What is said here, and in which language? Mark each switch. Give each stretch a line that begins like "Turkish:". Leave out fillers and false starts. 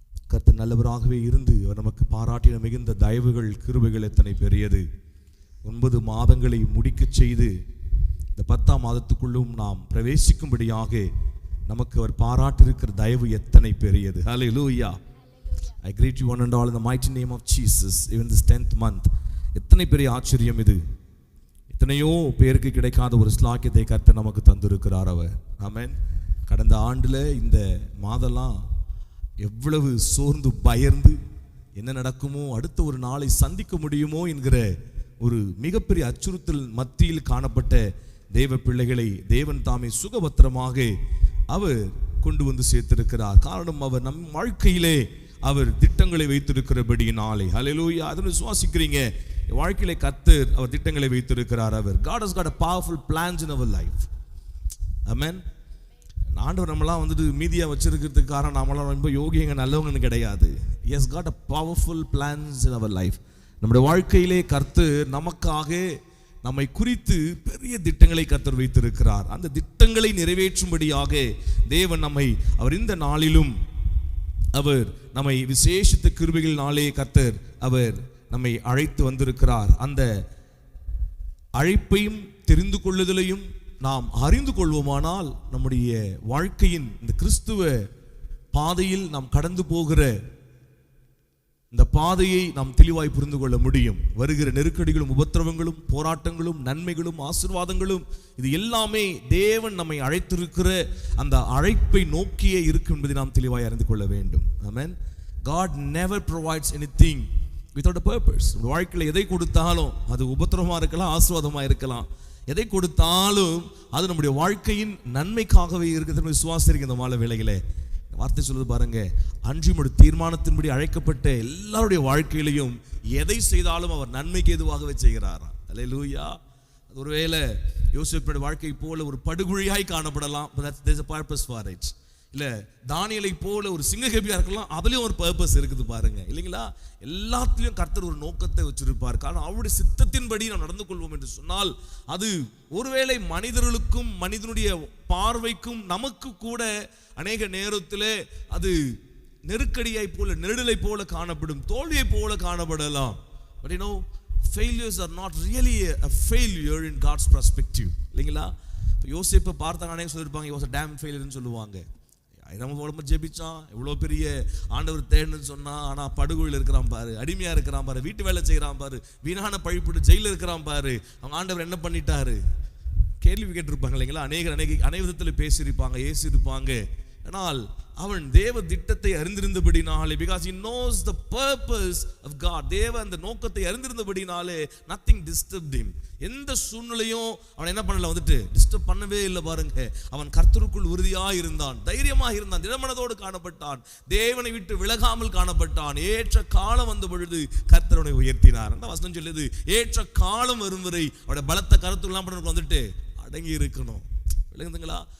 Tamil: கர்த்தர் நல்லவராகவே இருந்து அவர் நமக்கு பாராட்டின மிகுந்த தயவுகள் கிருபைகள் எத்தனை பெரியது. 9 மாதங்களை முடிக்கச் செய்து இந்த 10ஆம் மாதத்துக்குள்ளும் நாம் பிரவேசிக்கும்படியாக நமக்கு அவர் பாராட்டியிருக்கிற தயவு எத்தனை பெரியது. ஹல்லேலூயா.
English: I greet you one and all in the mighty name of Jesus. Even this 10th month,
Tamil: எத்தனை பெரிய ஆச்சரியம் இது. எத்தனையோ பேருக்கு கிடைக்காத ஒரு ஸ்லாக்கியத்தை கர்த்தர் நமக்கு தந்திருக்கிறார் அவர். ஆமென். கடந்த ஆண்டுல இந்த மாதெல்லாம் எவ்வளவு சோர்ந்து பயந்து என்ன நடக்குமோ, அடுத்த ஒரு நாளை சந்திக்க முடியுமோ என்கிற ஒரு மிகப்பெரிய அச்சுறுத்தல் மத்தியில் காணப்பட்ட தேவ பிள்ளைகளை தேவன் தாமே சுகபத்திரமாக அவர் கொண்டு வந்து சேர்த்திருக்கிறார். காரணம், அவர் நம் வாழ்க்கையிலே அவர் திட்டங்களை வைத்திருக்கிறபடியினாலே. ஹல்லேலூயா. அதை விசுவாசிக்கிறீங்க? வாழ்க்கையிலே கர்த்தர் அவர் திட்டங்களை வைத்திருக்கிறார். அவர்
English: God has got a powerful plans in our life. Amen.
Tamil: ஆண்டவர் நம்மளாம் வந்துட்டு மீதியா வச்சிருக்கிறதுக்கு காரணம் நம்மளாம் ரொம்ப யோகியங்க நல்லவங்கன்னு கிடையாது.
English: He has got a powerful plans in our life.
Tamil: நம்முடைய வாழ்க்கையிலே கர்த்தர் நமக்காக நம்மை குறித்து பெரிய திட்டங்களை கர்த்தர் வைத்திருக்கிறார். அந்த திட்டங்களை நிறைவேற்றும்படியாக தேவன் அவர் இந்த நாளிலும் அவர் நம்மை விசேஷித்த கிருபைகளினாலே கர்த்தர் அவர் நம்மை அழைத்து வந்திருக்கிறார். அந்த அழைப்பையும் தெரிந்து கொள்ளுதலையும் நாம் அறிந்து கொள்வோமானால் நம்முடைய வாழ்க்கையின் இந்த கிறிஸ்துவ பாதையில் நாம் கடந்து போகிற இந்த பாதையை நாம் தெளிவாய் புரிந்து கொள்ள முடியும். வருகிற நெருக்கடிகளும் உபத்திரவங்களும் போராட்டங்களும் நன்மைகளும் ஆசீர்வாதங்களும் இது எல்லாமே தேவன் நம்மை அழைத்திருக்கிற அந்த அழைப்பை நோக்கியே இருக்கும் என்பதை நாம் தெளிவாய் அறிந்து கொள்ள வேண்டும். ஆமென்.
English: God never provides anything without a purpose.
Tamil: வாழ்க்கையில் எதை கொடுத்தாலும் அது உபத்திரவமாக இருக்கலாம், ஆசீர்வாதமாக இருக்கலாம். எதை கொடுத்தாலும் அது நம்முடைய வாழ்க்கையின் நன்மைக்காகவே இருக்கிறது. விசுவாசிக்கிறீங்க இந்த மாலை வேளையிலே வார்த்தை சொல்லுது பாருங்க, அன்றியுடைய தீர்மானத்தின்படி அழைக்கப்பட்ட எல்லாருடைய வாழ்க்கையிலையும் எதை செய்தாலும் அவர் நன்மைக்கு எதுவாகவே செய்கிறாரா. அல்லேலூயா. அது ஒருவேளை யோசேப்புடைய வாழ்க்கை போல ஒரு படுகுழியாய் காணப்படலாம்,
English: there's a purpose for it.
Tamil: இல்ல தானியேலை போல ஒரு சிங்ககேபியா இருக்கலாம், அதுலயும் ஒரு பர்பஸ் இருக்குது பாருங்க, இல்லைங்களா? எல்லாத்துலயும் கர்த்தர் ஒரு நோக்கத்தை வச்சிருப்பார். காரணம் அவருடைய சித்தத்தின்படி நாம் நடந்து கொள்வோம் என்று சொன்னால் அது ஒருவேளை மனிதர்களுக்கும் மனிதனுடைய பார்வைக்கும் நமக்கு கூட அநேக நேரத்தில் அது நெருக்கடியை போல நெருடலை போல காணப்படும், தோல்வியை போல காணப்படலாம்.
English: But you know, failures are not really a failure in God's perspective.
Tamil: இல்லைங்களா? யோசேப்பை பார்த்தாங்க, அநேகம் சொல்லியிருப்பாங்க
English: he was a damn failure
Tamil: ன்னு சொல்லுவாங்க. நம்ம உடம்பு ஜெபிச்சான், எவ்வளோ பெரிய ஆண்டவர் தேடணும்னு சொன்னா, ஆனால் படுகொழில் இருக்கிறான் பாரு, அடிமையாக இருக்கிறான் பாரு, வீட்டு வேலை செய்கிறான் பாரு, வீணான பழிப்புட்டு ஜெயிலில் இருக்கிறான் பாரு, அவங்க ஆண்டவர் என்ன பண்ணிட்டாரு? கேள்வி கேட்டிருப்பாங்க இல்லைங்களா? அநேக விதத்தில் பேசியிருப்பாங்க, ஏசியிருப்பாங்க. ஆனால் அவன் தேவ திட்டத்தை அறிந்திருந்தபடினாலே,
English: because he knows the purpose of God,
Tamil: தேவ அந்த நோக்கத்தை அறிந்திருந்தபடினாலே
English: nothing disturbed him.
Tamil: எந்த சூழ்நிலையும் அவன் என்ன பண்ணல, டிஸ்டர்ப் பண்ணவே இல்லை பாருங்க. அவன் கர்த்தருக்குள் உறுதியாக இருந்தான், தைரியமாக இருந்தான், திடமனதோடு காணப்பட்டான், தேவனை விட்டு விலகாமல் காணப்பட்டான். ஏற்ற காலம் வந்த பொழுது கர்த்தரை உயர்த்தினார். அந்த வசனம் சொல்லுது, ஏற்ற காலம் வரும் வரை அவருடைய பலத்த கருத்துலாம் பண்ண அடங்கி இருக்கணும். விளங்குதுங்களா?